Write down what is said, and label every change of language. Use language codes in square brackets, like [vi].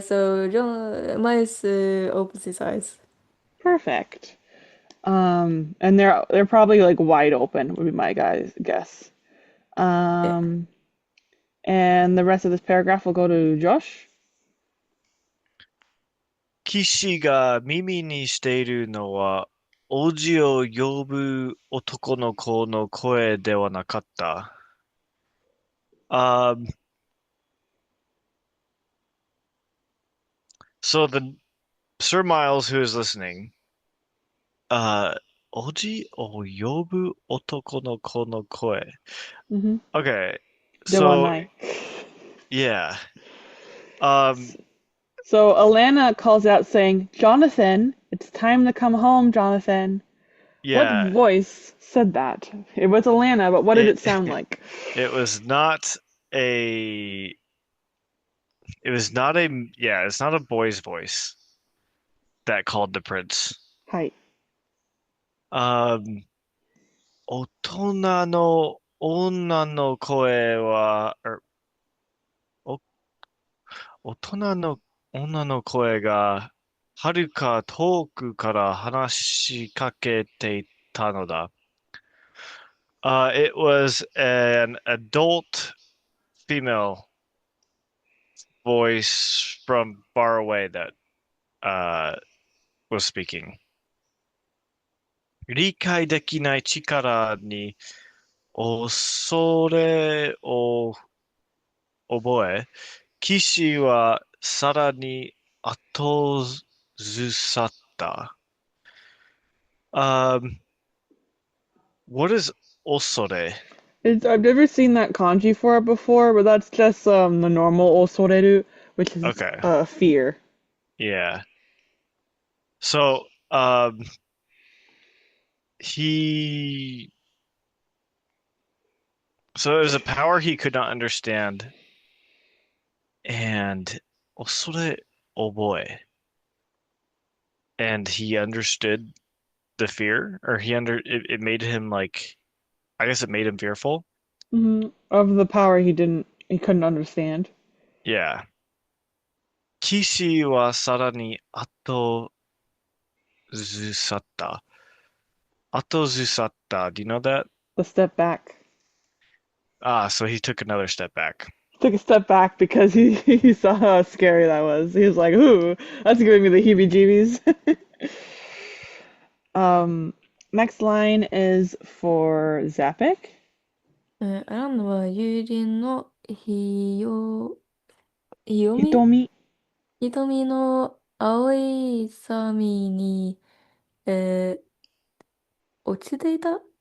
[en] So John, Miles opens his eyes. Perfect. And they're probably like wide open would be my guess. Yeah. Um, and the rest of this paragraph will go to Josh. [ja] 騎士が耳にしているのは、王子を呼ぶ男の子の声ではなかった。 [en] Um, so the Sir Miles, who is listening, uh, [ja] 王子を呼ぶ男の子の声. [en] Mm-hmm. Okay, so [ja] Dewanai. [en] yeah, um, So Alanna calls out saying, Jonathan, it's time to come home, Jonathan. What yeah, voice said that? It was Alanna, but what did it it sound like? it was not a it was not a yeah, it's not a boy's voice that called the prince. [ja] はい。 Um, 大人の女の声は、お、大人の女の声が、遥か遠くから話しかけていたのだ。 [en] It was an adult female voice from far away that uh, was speaking. [ja] 理解できない力に恐れを覚え、騎士はさらに後ずさった。 [en] Um, what is osore? I've never seen that kanji for it before, but that's just the normal osoreru, which is Okay, fear. yeah. So, he, so it was a power he could not understand, and osore oboe, and he understood the fear, or it made him like, I guess it made him fearful. Of the power he couldn't understand. Yeah. [ja] 騎士はさらに後ずさった。後ずさった。 [en] Do you know that? The step back. Ah, so he took another step back. took a step back because he saw how scary that was. He was like, "Ooh, that's giving me the heebie-jeebies." Um, Next line is for Zapik. [ja] アランナは友人のひよみ Hitomi. 瞳の青い髪に、えー落ちていた